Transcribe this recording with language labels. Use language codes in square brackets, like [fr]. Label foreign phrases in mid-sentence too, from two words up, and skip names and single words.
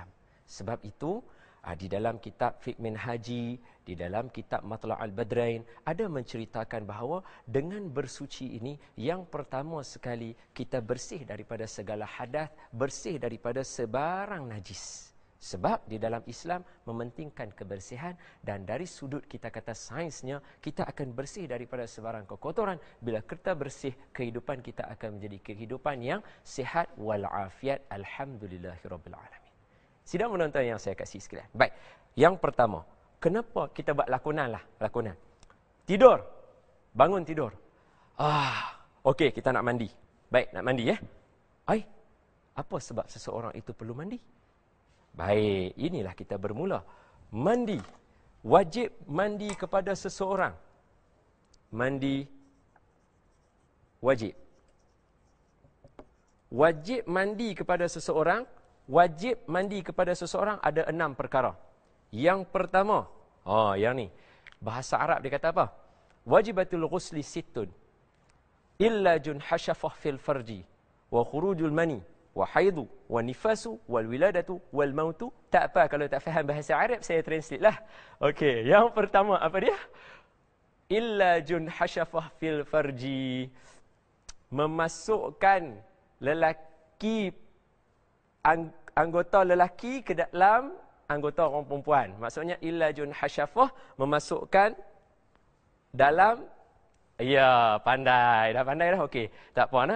[ms] Sebab itu, di dalam kitab Fiqh Minhaji, di dalam kitab Matla' al-Badrain, ada menceritakan bahawa dengan bersuci ini, yang pertama sekali kita bersih daripada segala hadas, bersih daripada sebarang najis. Sebab di dalam Islam mementingkan kebersihan, dan dari sudut kita kata sainsnya, kita akan bersih daripada sebarang kekotoran. Bila kita bersih, kehidupan kita akan menjadi kehidupan yang sihat walafiat. [ar] الحمد لله رب العالمين. [ms] Sidang menonton yang saya kasih sekalian. Baik, yang pertama, kenapa kita buat lakonan? Tidur. Bangun tidur. Okey, kita nak mandi. Baik, nak mandi apa sebab seseorang itu perlu mandi? Baik, inilah kita bermula. Mandi. Wajib mandi kepada seseorang. Mandi wajib. Wajib mandi kepada seseorang. Wajib mandi kepada seseorang ada 6 perkara. Yang pertama, yang ni. Bahasa Arab dia kata apa? [ar] واجبات الغسل ست. إيلاج الحشفة في الفرج. وخروج المني. والحيض، والنفاس، والولادة، والموت. [ms] Tak apa kalau tak faham bahasa Arab, saya translate lah. Okey, yang pertama apa dia? [ar] إيلاج الحشفة في الفرج. [ms] Memasukkan lelaki, anggota lelaki ke dalam anggota orang perempuan. Maksudnya [ar] إيلاج الحشفة, [ms] memasukkan dalam. Ya, pandai. Dah pandai dah. Okey. Tak apa.